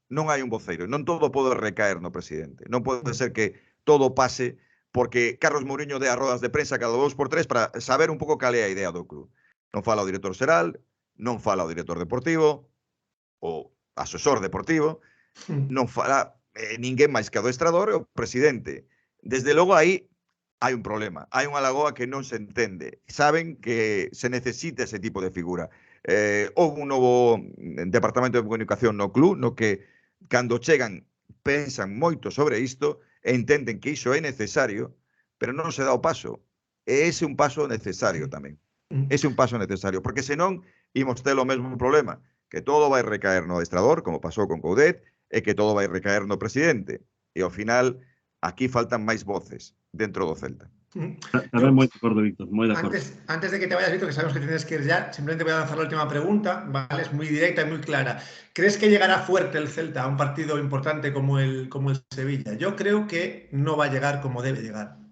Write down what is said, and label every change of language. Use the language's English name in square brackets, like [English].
[Galician] Non hai un voceiro, non todo pode recaer no presidente. Non pode ser que todo pase porque Carlos Mourinho dé as rodas de prensa cada 2x3 para saber un pouco cal é a idea do club. Non fala o director xeral, non fala o director deportivo, o asesor deportivo, non fala ninguén máis que o adestrador e o presidente. Desde logo aí hai un problema, hai unha lagoa que non se entende. Saben que se necesita ese tipo de figura. Houve un novo departamento de comunicación no club, no que cando chegan pensan moito sobre isto e entenden que iso é necesario, pero non se dá o paso. E ese é un paso necesario tamén. Ese é un paso necesario, porque senón imos ter o mesmo problema, que todo vai recaer no adestrador, como pasou con Coudet, e que todo vai recaer no presidente. E ao final, aquí faltan máis voces dentro do Celta. Tamén moi de acordo, Víctor, moi de acordo. [Spanish] Antes de que te vayas, Víctor, que sabemos que tienes que ir ya, simplemente voy a lanzar la última pregunta, ¿vale? Es muy directa y muy clara. ¿Crees que llegará fuerte el Celta a un partido importante como el Sevilla? Yo creo que no va a llegar como debe llegar.